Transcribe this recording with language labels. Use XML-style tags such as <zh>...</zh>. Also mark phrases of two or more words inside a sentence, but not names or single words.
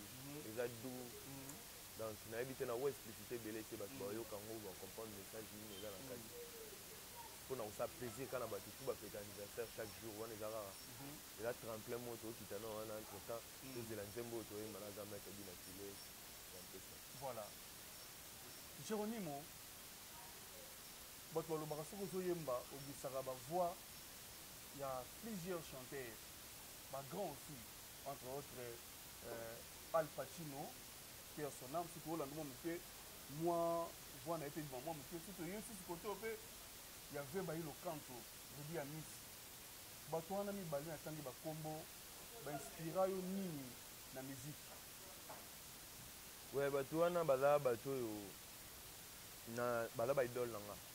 <ln>Mhm. Eza doux. Mm. Donc, nayebi te na o explicité ebele te, bato Mm. bayoka ngo, bacomprendre message nini eza na Mm. kati. Mpo na kosala plaisir kaka na bato tout bafete anniversaire</ln> <fr>chaque jour,</fr> <ln>wana eza kaka. Mhm. Eza tremplin moko tookita na wana</ln> <fr>entre temps,</fr> <ln>Mm. tozela nzembo oyo toyemba na Grand Maître Bina File,</ln> <fr>c'est un peu ça. Voilà.</fr> <ln>Geronimo, bato balobaka soki ozoyemba, obisaka bavoix ya plusieurs chanteurs, bagrand aussi,</ln> <fr>entre autres,</fr> <ln>euh, Al Pacino,</ln> <fr>paix à son âme,</fr> <ln>soki olanda mwa moke, mwa voix na ye mpe bima mwa moke, soki toye susu kote oyo mpe, ya ve bayi lokanto, Rudy Amis. Bato wana mibale natangi bakombo, bainspira yo nini na musique? Ouais, bato wana baza bato oyo, na, baza ba idole na nga.</ln>